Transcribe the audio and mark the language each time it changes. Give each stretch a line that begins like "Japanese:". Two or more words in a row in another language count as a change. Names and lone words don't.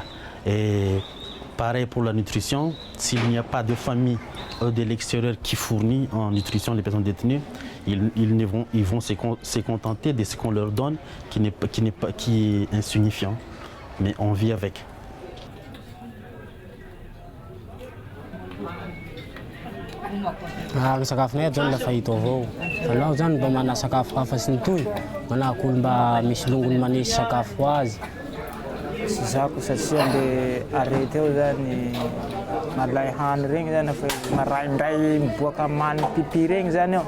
French: Et pareil pour la nutrition, s'il n'y a pas de famille de l'extérieur qui fournit en nutrition les personnes détenues, ils vont se contenter de ce qu'on leur donne qui est insignifiant, mais on vit avec.
Malagasy: Sakafonay zany lafa hita avao. Alao zany mba mana sakafo hafa sy ny toy. Manahaka olo mba misy longony manisy sakafo azy. Sy zako satria le arety eo zany malay hany regny zany fa maraindray miboaka many pipi regny zany eo.